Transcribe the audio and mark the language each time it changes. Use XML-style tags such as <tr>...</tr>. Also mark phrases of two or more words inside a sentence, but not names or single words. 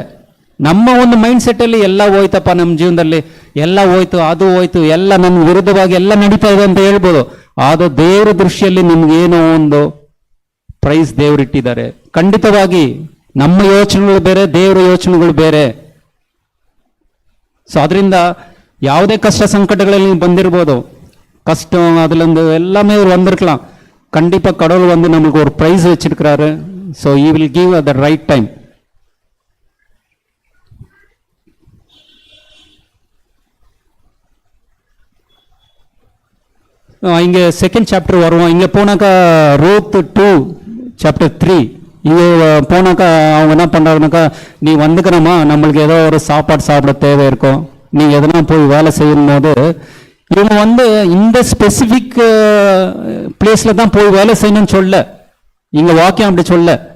<kn>ನಮ್ಮ ಒಂದು</kn> <en>mind set</en> <kn>ಅಲ್ಲಿ ಎಲ್ಲ ಹೋಯ್ತಪ್ಪ, ನಮ್ಮ ಜೀವನದಲ್ಲಿ ಎಲ್ಲ ಹೋಯ್ತು, ಅದು ಹೋಯ್ತು, ಎಲ್ಲ ನನ್ನ ವಿರುದ್ಧವಾಗಿ ಎಲ್ಲ ನಡೀತಾ ಇದೆ ಅಂತ ಹೇಳ್ಬೋದು. ಆದ್ರೆ ದೇವರ ದೃಷ್ಟಿಯಲ್ಲಿ ನಿಮ್ಗೇನೋ ಒಂದು ಪ್ರೈಸ್ ದೇವ್ರು ಇಟ್ಟಿದ್ದಾರೆ. ಖಂಡಿತವಾಗಿ ನಮ್ಮ ಯೋಚನೆಗಳು ಬೇರೆ, ದೇವರ ಯೋಚನೆಗಳು ಬೇರೆ. ಸೊ ಅದರಿಂದ ಯಾವುದೇ ಕಷ್ಟ ಸಂಕಟಗಳಲ್ಲಿ ನೀವು ಬಂದಿರ್ಬೋದು, கஷ்டம் அதுலேருந்து எல்லாமே ஒரு வந்திருக்கலாம். கண்டிப்பாக கடவுள் வந்து நம்மளுக்கு ஒரு ப்ரைஸ் வச்சிருக்கிறாரு.</kn> <en>So he will give at the right time.</en> <ta>இங்கே செகண்ட் சாப்டர் வருவோம். இங்கே போனாக்கா ரூத் 2 சாப்டர் 3 இங்கே போனாக்கா அவங்க என்ன பண்ணுறாங்கனாக்கா, நீ வந்துக்கிறோமா, நம்மளுக்கு ஏதோ ஒரு சாப்பாடு சாப்பிட தேவை இருக்கும், நீ எதனா போய் வேலை செய்யும் போது இவங்க வந்து இந்த</ta> <en>specific placeல</en> <ta>தான் போய் வேலை செய்யணும்னு சொல்ல, இங்க வாக்கியம் அப்படி சொல்ல.</ta>